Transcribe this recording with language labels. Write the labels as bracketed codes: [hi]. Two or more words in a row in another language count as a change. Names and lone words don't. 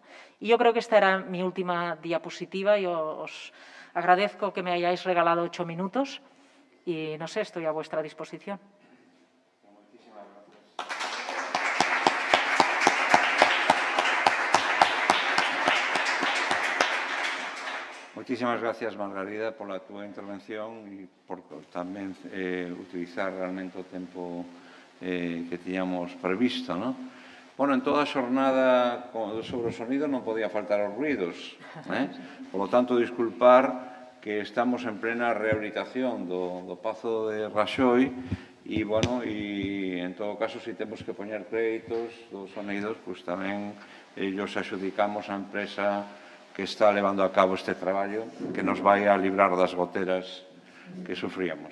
[es] Y yo creo que esta era mi última diapositiva. Yo os agradezco que me hayáis regalado 8 minutos y, no sé, estoy a vuestra disposición. Muchísimas gracias, Margarida, [gl] por a túa intervención e por tamén utilizar realmente o tempo que tiñamos previsto, non? Bueno, en toda a xornada sobre o sonido non podía faltar os ruidos, [es] Por lo tanto, [gl] disculpar que estamos en plena rehabilitación do Pazo de Raxoi e, bueno, en todo caso, se temos que poñer créditos dos sonidos, pois tamén ellos axudicamos a empresa que está levando a cabo este traballo, que nos vai a librar das goteras que sufríamos.